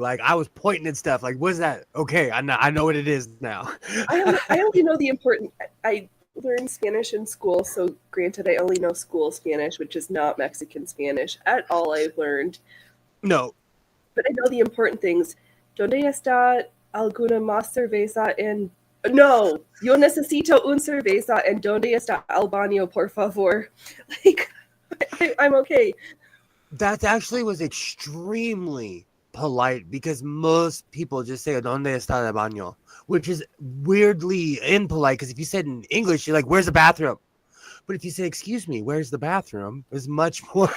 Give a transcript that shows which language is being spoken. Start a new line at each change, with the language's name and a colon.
English: Like I was pointing at stuff. Like, what's that? Okay, I know what it is now. I only know the important. I learned Spanish in school, so granted, I only know school Spanish, which is not Mexican Spanish at all. I've learned. No. But I know the important things.
Spanish: ¿Dónde está alguna más cerveza?
English: And no,
Spanish: yo necesito un cerveza. And ¿dónde está el baño, por favor?
English: Like, I'm okay. That actually was extremely polite because most people just say
Spanish: ¿Dónde está el baño?,
English: which is weirdly impolite because if you said in English, you're like, where's the bathroom? But if you say, excuse me, where's the bathroom, is much more.